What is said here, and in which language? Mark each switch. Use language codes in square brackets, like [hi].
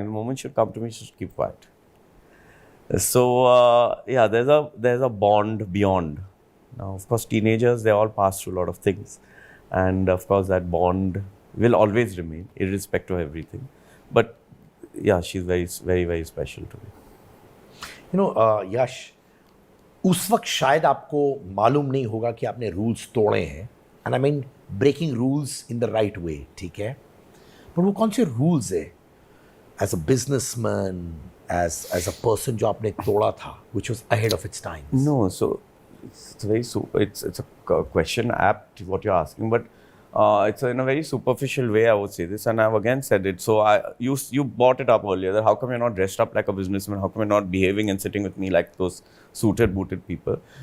[en] And the moment she would come to me, she would keep quiet. So there's a bond beyond. Now, of course, teenagers, they all pass through a lot of things, and of course that bond will always remain, irrespective of everything. But yeah, she's very, very, very special to me. You know, [hi] Yash, उस वक्त शायद आपको मालूम नहीं होगा कि आपने rules तोड़े हैं, [en] and I mean breaking rules in the right way, [hi] ठीक है, पर वो कौन से रूल्स है [en] as a businessman, as a person [hi] जो आपने तोड़ा था, [en] Which was ahead of its time? No, so it's a question apt what you're asking, but it's in a very superficial way, I would say this, and I've again said it. So you brought it up earlier, that how come you're not dressed up like a businessman? How come you're not behaving and sitting with me like those suited, booted people?